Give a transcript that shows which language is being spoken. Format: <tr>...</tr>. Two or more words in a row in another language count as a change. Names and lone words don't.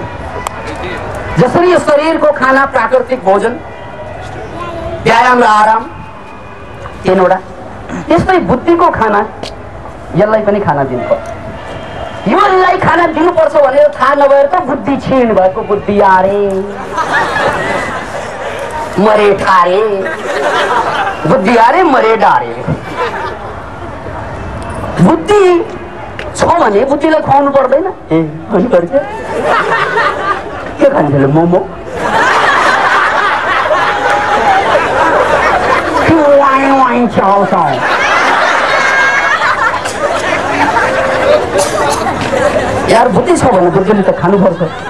<ne>जसरी यो शरीरको खाना प्राकृतिक भोजन व्यायाम र आराम 3 वटा, त्यस्तै बुद्धिको खाना यसलाई पनि खाना दिनुपर्छ। यसलाई खाना दिनुपर्छ भनेर थाहा नभएर त बुद्धि क्षीण भएको बुद्धि आरे मरे ठारे बुद्धि आरे मरे डारे। बुद्धि छ भने बुद्धिलाई खुवाउनु पर्दैन। के खान्छ मोमो यार बुद्धि छ भने बुद्धिले त खानुपर्छ।</ne>